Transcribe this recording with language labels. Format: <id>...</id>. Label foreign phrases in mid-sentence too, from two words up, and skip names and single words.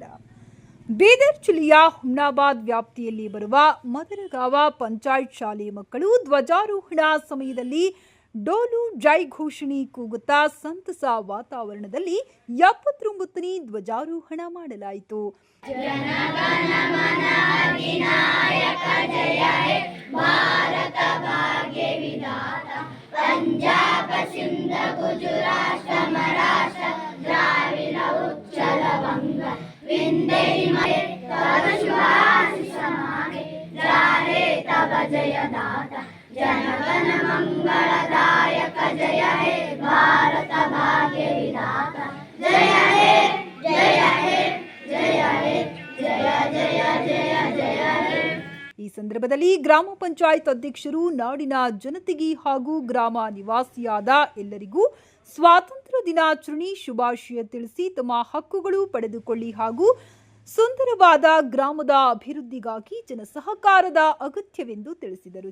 <kn>ಬೀದರ್ ಜಿಲ್ಲೆಯ ಹುಮ್ನಾಬಾದ್ ವ್ಯಾಪ್ತಿಯಲ್ಲಿ ಬರುವ ಮದರಗಾವ ಪಂಚಾಯತ್ ಶಾಲೆ ಮಕ್ಕಳು ಧ್ವಜಾರೋಹಣ ಸಮಯದಲ್ಲಿ ಡೋಲು ಜೈ ಘೋಷಣೆ ಕೂಗುತ್ತಾ ಸಂತಸ ವಾತಾವರಣದಲ್ಲಿ 79ನೇ ಧ್ವಜಾರೋಹಣ ಮಾಡಲಾಯಿತು.</kn> <bn>পঞ্জাব সিন্ধ গুজরাট মহারাষ্ট্র দ্রাবিড় উচ্চল বঙ্গ বিন্ধ্য হিমালয় তব শুভাশিস মাগে জাহে তব জয় দাতা জনগণ মঙ্গলদায়ক জয় হে ভারত ভাগ্য বিধাতা জয় হে জয় হে জয় হে জয় জয় জয় জয় হে.</bn> <kn>ಈ ಸಂದರ್ಭದಲ್ಲಿ ಗ್ರಾಮ ಪಂಚಾಯತ್ ಅಧ್ಯಕ್ಷರು ನಾಡಿನ ಜನತೆಗೆ ಹಾಗೂ ಗ್ರಾಮ ನಿವಾಸಿಯಾದ ಎಲ್ಲರಿಗೂ ಸ್ವಾತಂತ್ರ್ಯ ದಿನಾಚರಣೆ ಶುಭಾಶಯ ತಿಳಿಸಿ ತಮ್ಮ ಹಕ್ಕುಗಳು ಪಡೆದುಕೊಳ್ಳಿ ಹಾಗೂ ಸುಂದರವಾದ ಗ್ರಾಮದ ಅಭಿವೃದ್ಧಿಗಾಗಿ ಜನ ಸಹಕಾರದ ಅಗತ್ಯವೆಂದು ತಿಳಿಸಿದರು.</kn>